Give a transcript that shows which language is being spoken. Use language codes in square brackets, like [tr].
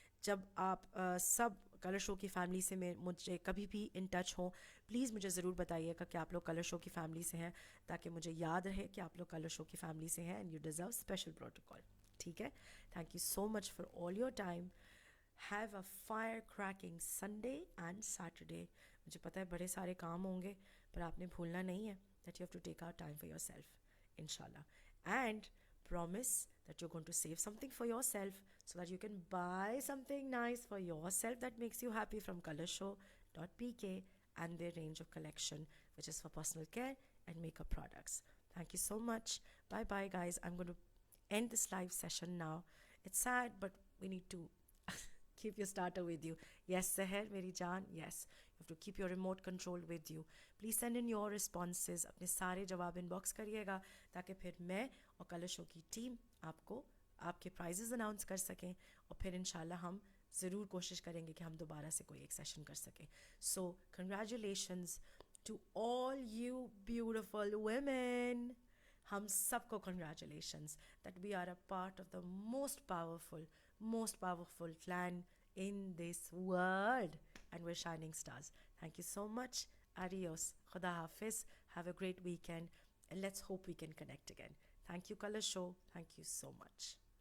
[ur] جب آپ سب کلر شو کی فیملی سے مجھے کبھی بھی ان ٹچ ہوں، پلیز مجھے ضرور بتائیے گا کہ آپ لوگ کلر شو کی فیملی سے ہیں، تاکہ مجھے یاد رہے کہ آپ لوگ کلر شو کی فیملی سے ہیں [en] And you deserve special protocol. [ur] ٹھیک ہے، [en] Thank you so much for all your time. Have a fire cracking Sunday and Saturday. [ur] مجھے پتہ ہے بڑے سارے کام ہوں گے، پر آپ نے بھولنا نہیں ہے [en] That you have to take out time for yourself inshallah, and promise that you're going to save something for yourself so that you can buy something nice for yourself that makes you happy from colorshow.pk and their range of collection which is for personal care and makeup products. Thank you so much. Bye bye guys, I'm going to end this live session now. It's sad but we need to keep your starter with you. Yes Seher [ur] meri jaan, [en] yes, you have to keep your remote control with you. Please send in your responses. [ur] اپنے سارے جواب in box کریے گا تاکہ پھر میں اور colour شو کی team آپ کو آپ کے پرائزز اناؤنس کر سکیں، اور پھر انشاءاللہ ہم ضرور کوشش کریں گے کہ ہم دوبارہ سے کوئی ایک سیشن کر سکیں. [en] So congratulations to all you beautiful women. [ur] ہم سب کو [en] Congratulations that we are a part of the most powerful clan in this world and we're shining stars. Thank you so much. Adios. Khuda Hafiz. Have a great weekend and let's hope we can connect again. Thank you Color Show. Thank you so much.